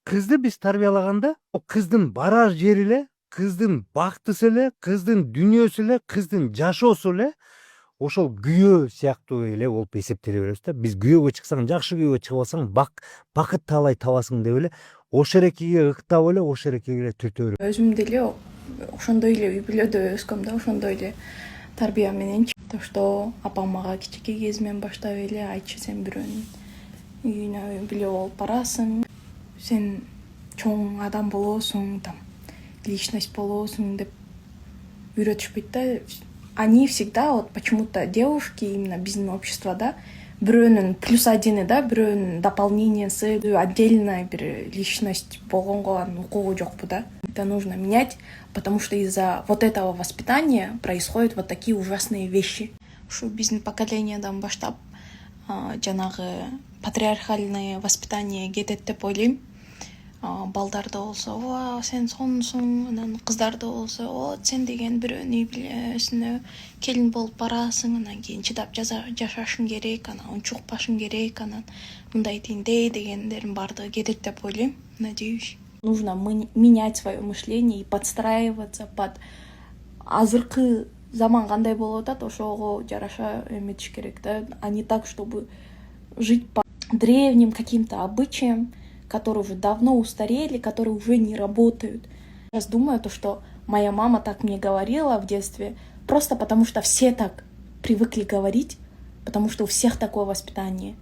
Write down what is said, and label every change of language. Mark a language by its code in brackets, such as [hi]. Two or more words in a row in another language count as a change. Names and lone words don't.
[ky] Кызды биз тарбиялаганда кыздын барар жери эле, кыздын бактысы эле, кыздын дүнүйөсү эле, кыздын жашоосу эле ошол күйөө сыяктуу эле болуп эсептеле беребиз да. Биз күйөөгө чыксаң, жакшы күйөөгө чыгып алсаң бакыт таалай табасың деп эле ошол эрекеге ыктап эле ошол эрекеге эле түртө беребиз. Өзүм деле ошондой эле үй бүлөдө өскөм да, ошондой эле тарбия менен. [ru] То, что [ky] апам мага кичинекей кезимден баштап эле айтчу, сен бирөөнүн үйүнө үй бүлө болуп барасың, сен чоң адам болоосуң, [ru] там личность [ky] болоосуң деп үйрөтүшпөйт да. [ru] Они всегда, вот почему-то девушки именно [ky] биздин обществода бирөөнүн плюс одини да, бирөөнүн дополнениясы, отдельная бир личность болгонго анын укугу жокпу да. [ru] Это нужно менять, потому что из-за вот этого воспитания происходят вот такие ужасные вещи. [ky] Ушу биздин поколенияден баштап жанагы [ru] патриархальное воспитание [ky] кетет деп ойлойм. Балдарда болсо, о, сен сонусуң, анан кыздарда болсо, о, сен деген бирөөнүн үй бүлөсүнө келин болуп барасың, анан кийин чыдап жашашың керек, анан унчукпашың керек, анан мындай тиндей дегендердин баардыгы кетет деп ойлойм. [ru] Надеюсь. Нужно менять свое мышление и подстраиваться под [ky] азыркы заман кандай болуп атат, ошого жараша эметиш керек да, [ru] а не так, чтобы жить по древним каким-то обычаям, которые уже давно устарели, которые уже не работают. Сейчас думаю, то, что моя мама так мне говорила в детстве, просто потому что все так привыкли говорить, потому что у всех такое воспитание.